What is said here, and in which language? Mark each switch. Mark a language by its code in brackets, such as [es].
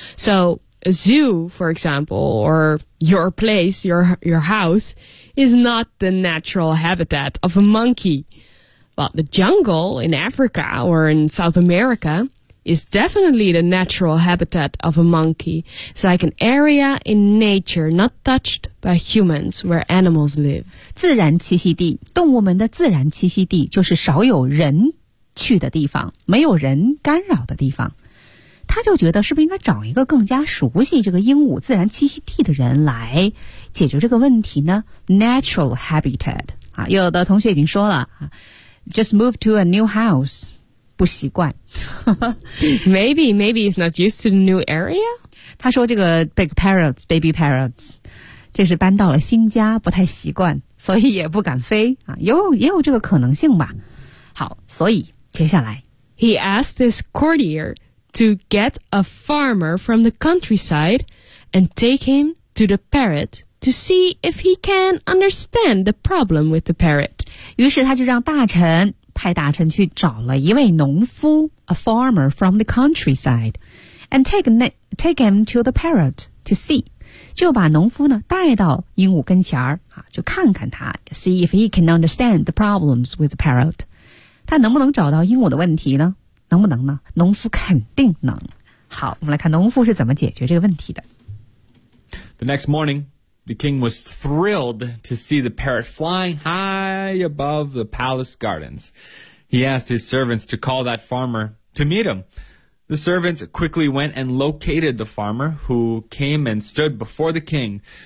[en] So,A zoo, for example, or your place, your house, is not the natural habitat of a monkey. But the jungle in Africa or in South America is definitely the natural habitat of a monkey. It's like an area in nature not touched by humans where animals live. [zh] 自然栖息地，动物们的自然栖息地就是少有人去的地方，没有人干扰的地方。他就觉得是不是应该找一个更加熟悉这个鹦鹉自然栖息地的人来解决这个问题呢 ？Natural habitat 啊，有的同学已经说了 ， [en] just move to a new house [zh] 不习惯。 [en] maybe it's not used to the new area。 [zh] 他说这个 [en] big parrots baby parrots， [zh] 这是搬到了新家不太习惯，所以也不敢飞啊，也有这个可能性吧。好，所以接下来 [en] ，he asked his courtier。 To get a farmer from the countryside and take him to the parrot to see if he can understand the problem with the parrot. [zh] 于是他就让大臣派大臣去找了一位农夫 [en] a farmer from the countryside and take him to the parrot to see. [zh] 就把农夫呢带到鹦鹉跟前儿啊，就看看他 [en] see if he can understand the problems with the parrot. [zh] 他能不能找到鹦鹉的问题呢？能不能呢？农夫肯定能。好，我们来看农夫是怎么解决这个问题的。 [en] The next morning, the king was thrilled to see the parrot flying high above the palace gardens. He asked his servants to call that farmer to meet him. The servants quickly went and located the farmer, who came and stood before the king.